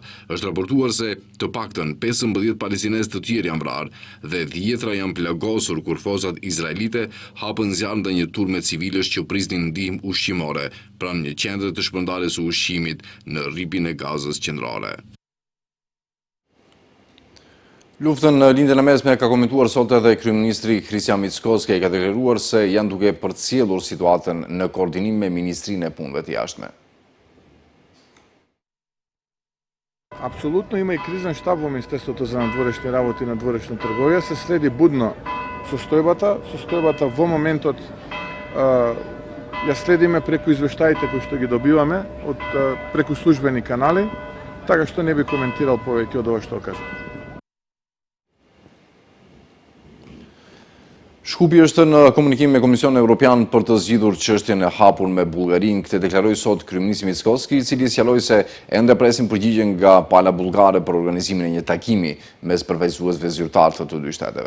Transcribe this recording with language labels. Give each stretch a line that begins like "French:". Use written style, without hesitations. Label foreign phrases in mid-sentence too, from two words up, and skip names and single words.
Albanian: Është raportuar se të paktën 15 palestinesë të tjerë janë vrarë dhe 10 janë plagosur kur forcat izraelite hapën zjarr ndaj një turme civilësh që prisnin ndihmë ushqimore pranë një qendre të shpërndarjes së ushqimit në rripin e Gazës qendrore. Luftën në lindjen e mesme ka komentuar sot edhe kryeministri Hristian Mickoski, ka deklaruar se janë duke përcjellur situatën në koordinim me Ministrinë e Punëve të Jashtme.
Macedonian: Апсолутно има и кризен штаб во Министерството за надворешни работи и надворешна трговија, се следи будно состојбата во моментот ја следиме преку извештаите кои што ги добиваме преку службени канали, така што не би коментирал повеќе од ова што кажав.
Albanian: Shkupi është në komunikim me Komisionin Evropian për të zgjidhur çështjen e hapur me Bullgarinë. Këtë deklaroi sot kryeministri Mickoski, i cili sqaroi se ende presin përgjigje nga pala bullgare për organizimin e një takimi mes përfaqësuesve zyrtar të dy shteteve.